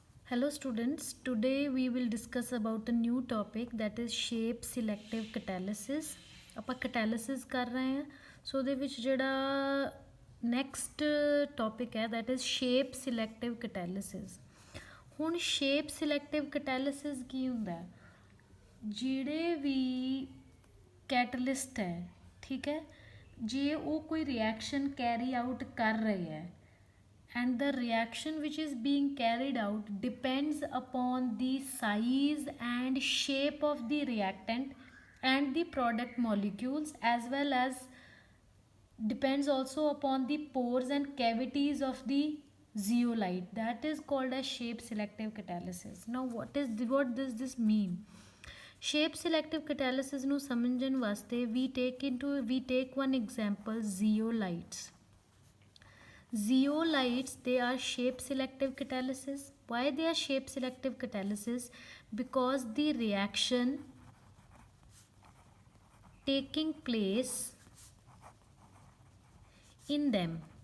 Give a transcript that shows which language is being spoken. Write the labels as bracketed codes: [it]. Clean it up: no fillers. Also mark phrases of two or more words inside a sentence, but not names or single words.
[en] Hello students, today we will discuss about a new topic that is shape selective catalysis. [pa] ਆਪਾਂ catalysis ਕਰ ਰਹੇ ਹਾਂ ਸੋ ਉਹਦੇ ਵਿੱਚ ਜਿਹੜਾ [en] next topic [pa] ਹੈ [en] that is shape selective catalysis. [pa] ਹੁਣ [en] shape selective catalysis [pa] ਕੀ ਹੁੰਦਾ ਹੈ? ਜਿਹੜੇ ਵੀ ਕੈਟਲਿਸਟ ਹੈ, ਠੀਕ ਹੈ, ਜੇ ਉਹ ਕੋਈ [en] reaction carry out [pa] ਕਰ ਰਹੇ ਹੈ [en] and the reaction which is being carried out depends upon the size and shape of the reactant and the product molecules, as well as depends also upon the pores and cavities of the zeolite. That is called as shape selective catalysis. Now what does this mean? Shape selective catalysis [pa] ਨੂੰ ਸਮਝਣ ਵਾਸਤੇ [en] we take one example, zeolites. Zeolites, they are shape selective catalysis. Why they are shape selective catalysis? Because the reaction taking place in them